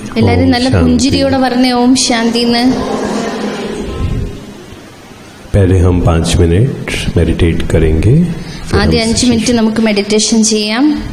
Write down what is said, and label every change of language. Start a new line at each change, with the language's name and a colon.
Malayalam: എല്ലാരും നല്ല പുഞ്ചിരിയോടെ പറഞ്ഞേ ഓം ശാന്തി എന്ന്.
Hindi: पहले हम 5 मिनट मेडिटेट करेंगे.
Malayalam: ആദ്യം 5 മിനിറ്റ് നമുക്ക് മെഡിറ്റേഷൻ ചെയ്യാം.